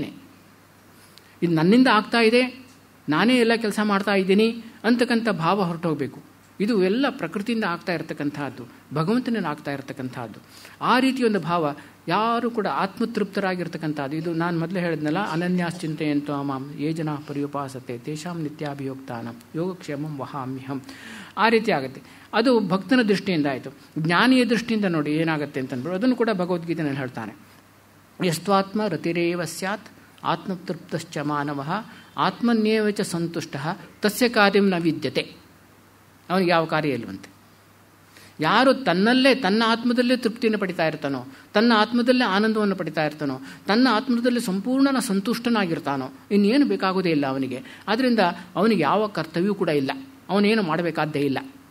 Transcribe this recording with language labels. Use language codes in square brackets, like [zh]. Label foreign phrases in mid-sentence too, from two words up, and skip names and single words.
[kn] ಇದು ನನ್ನಿಂದ ಆಗ್ತಾ ಇದೆ, ನಾನೇ ಎಲ್ಲ ಕೆಲಸ ಮಾಡ್ತಾ ಇದ್ದೀನಿ ಅಂತಕ್ಕಂಥ ಭಾವ ಹೊರಟೋಗಬೇಕು. ಇದು ಎಲ್ಲ ಪ್ರಕೃತಿಯಿಂದ ಆಗ್ತಾ ಇರತಕ್ಕಂಥದ್ದು, ಭಗವಂತನಿಂದ ಆಗ್ತಾ ಇರತಕ್ಕಂಥದ್ದು. ಆ ರೀತಿ ಒಂದು ಭಾವ ಯಾರು ಕೂಡ ಆತ್ಮತೃಪ್ತರಾಗಿರ್ತಕ್ಕಂಥದ್ದು. ಇದು ನಾನು ಮೊದಲೇ ಹೇಳಿದ್ನಲ್ಲ, [sa] ಅನನ್ಯಾಶ್ಚಿಂತೆಯಂತೋ ಮಾಂ ಯೇ ಜನಾ ಪರ್ಯುಪಾಸತೆ ತೇಷಾಂ ನಿತ್ಯಾಭಿಯೋಕ್ತಾನಂ ಯೋಗಕ್ಷೇಮಂ ವಹಾಮ್ಯಹಂ. [kn] ಆ ರೀತಿ ಆಗುತ್ತೆ. ಅದು ಭಕ್ತನ ದೃಷ್ಟಿಯಿಂದ ಆಯಿತು. ಜ್ಞಾನಿಯ ದೃಷ್ಟಿಯಿಂದ ನೋಡಿ ಏನಾಗುತ್ತೆ ಅಂತಂದ್ಬಿಟ್ಟು ಅದನ್ನು ಕೂಡ ಭಗವದ್ಗೀತೆಯಲ್ಲಿ ಹೇಳ್ತಾನೆ. [sa] ಯಸ್ತ್ವಾತ್ಮ ರತಿರೇವ ಸ್ಯಾತ್ ಆತ್ಮತೃಪ್ತಶ್ಚ ಮಾನವಃ ಆತ್ಮನ್ಯೇವ ಚ ಸಂತುಷ್ಟಃ ತಸ್ಯ ಕಾರ್ಯಂ ನ ವಿದ್ಯತೆ. [kn] ಅವನಿಗೆ ಯಾವ ಕಾರ್ಯ ಇಲ್ವಂತೆ. ಯಾರು ತನ್ನ ಆತ್ಮದಲ್ಲೇ ತೃಪ್ತಿಯನ್ನು ಪಡಿತಾ ಇರ್ತಾನೋ, ತನ್ನ ಆತ್ಮದಲ್ಲೇ ಆನಂದವನ್ನು ಪಡಿತಾ ಇರ್ತಾನೋ, ತನ್ನ ಆತ್ಮದಲ್ಲಿ ಸಂಪೂರ್ಣ ಸಂತುಷ್ಟನಾಗಿರ್ತಾನೋ, ಇನ್ನೇನು ಬೇಕಾಗೋದೇ ಇಲ್ಲ ಅವನಿಗೆ. ಆದ್ದರಿಂದ ಅವನಿಗೆ ಯಾವ ಕರ್ತವ್ಯವೂ ಕೂಡ ಇಲ್ಲ, ಅವನೇನು ಮಾಡಬೇಕಾದ್ದೇ ಇಲ್ಲ.